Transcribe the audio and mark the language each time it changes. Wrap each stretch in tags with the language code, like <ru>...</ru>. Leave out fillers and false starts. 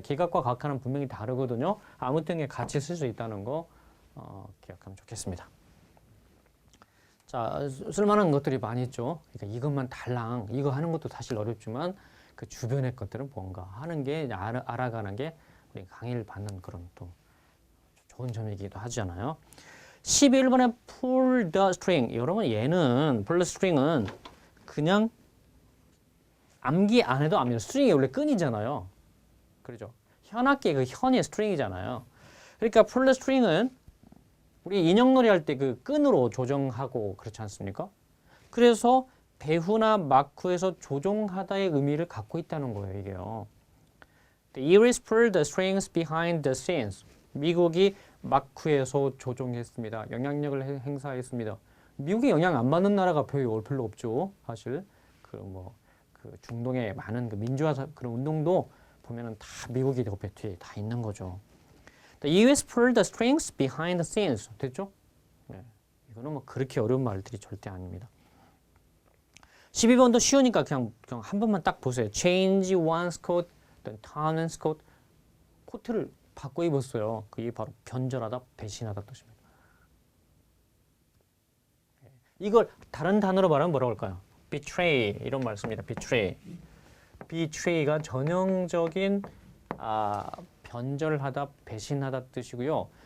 <ko>기각과 각하는 분명히 다르거든요. 아무튼 같이 쓸 수 있다는 거 기억하면 좋겠습니다. 자, 쓸만한 것들이 많이 있죠. 그러니까 이것만 달랑 이거 하는 것도 사실 어렵지만 그 주변의 것들은 뭔가 하는 게 알아가는 게 우리 강의를 받는 그런 또 좋은 점이기도 하잖아요. 11번에</ko> <en>pull the string.</en> <ko>여러분 얘는</ko> <en>pull the string</en> <ko>은 그냥 암기 안 해도 압니다. 스트링이 원래 끈이잖아요. 그렇죠? 현악기의 그 현이 스트링이잖아요. 그러니까</ko> <en>pull the string</en> <ko>은 우리 인형놀이 할 때 그 끈으로 조정하고 그렇지 않습니까? 그래서 배후나 마쿠에서 조종하다의 의미를 갖고 있다는 거예요, 이게요.</ko> <en>The Iris pulled the strings behind the scenes.</en> <ko>미국이 마쿠에서 조종했습니다. 영향력을 행사했습니다. 미국에 영향 안 받는 나라가 별로 없죠, 사실. 그 중동의 많은 그 민주화 그런 운동도 보면은 다 미국이 옆에 뒤에 다 있는 거죠.</ko> <en>The U.S. pulled the strings behind the scenes.</en> <ko>됐죠? 네. 이거는 뭐 그렇게 어려운 말들이 절대 아닙니다. 12번도 쉬우니까 그냥 한 번만 딱 보세요.</ko> <en>Change one's coat, then turn one's coat.</en> <ko>코트를 바꿔 입었어요. 그게 바로 변절하다, 배신하다 뜻입니다. 이걸 다른 단어로 말하면 뭐라고 할까요? betray 이런 말 씁니다.</ko> <en>betray.</en> <ko>betray가 전형적인 변절하다, 배신하다 뜻이고요.</ko>